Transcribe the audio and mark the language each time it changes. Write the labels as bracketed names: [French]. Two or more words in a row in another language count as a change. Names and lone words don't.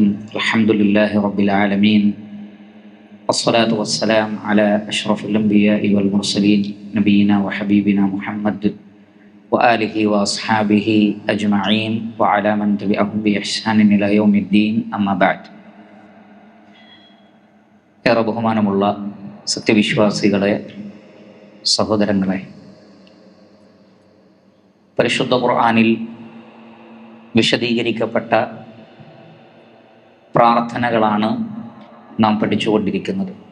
[Arabic] الحمد لله رب العالمين، والصلاة والسلام على أشرف الأنبياء والمرسلين نبينا وحبيبنا محمد وآله وأصحابه أجمعين وعلى من تبعهم بإحسان إلى يوم الدين. أما بعد. [Malayalam] ഏറെ ബഹുമാനമുള്ള സത്യവിശ്വാസികളെ, സഹോദരങ്ങളെ, പരിശുദ്ധ ഖുർആനിൽ വിശദീകരിക്കപ്പെട്ട പ്രാർത്ഥനകളാണ് നാം പഠിച്ചുകൊണ്ടിരിക്കുന്നത്.